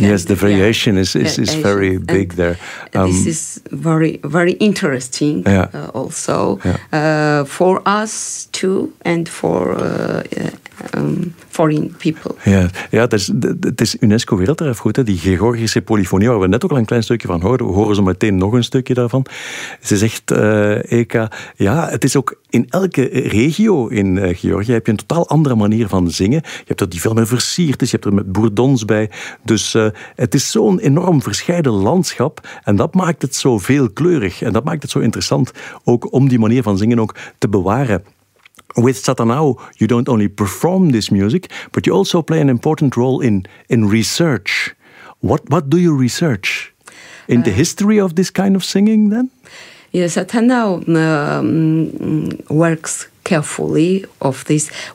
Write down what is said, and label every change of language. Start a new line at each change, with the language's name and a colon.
English: Yes, the variation is very big there. This is very, very interesting also for us too and for foreign people.
Dutch: Ja, het is UNESCO Werelderfgoed, die Georgische polyfonie, waar we net ook al een klein stukje van hoorden. We horen zo meteen nog een stukje daarvan. Ze zegt, Eka, ja, het is ook in elke regio in Georgië heb je een totaal andere manier van zingen. Je hebt er die veel meer versierd, dus je hebt er met bourdons bij. Dus het is zo'n enorm verscheiden landschap en dat maakt het zo veelkleurig en dat maakt het zo interessant ook om die manier van zingen ook te bewaren.
English: With Satanao, you don't only perform this music, but you also play an important role in research. What do you research? In the history of this kind of singing, then? Yes, Satanao works carefully of this.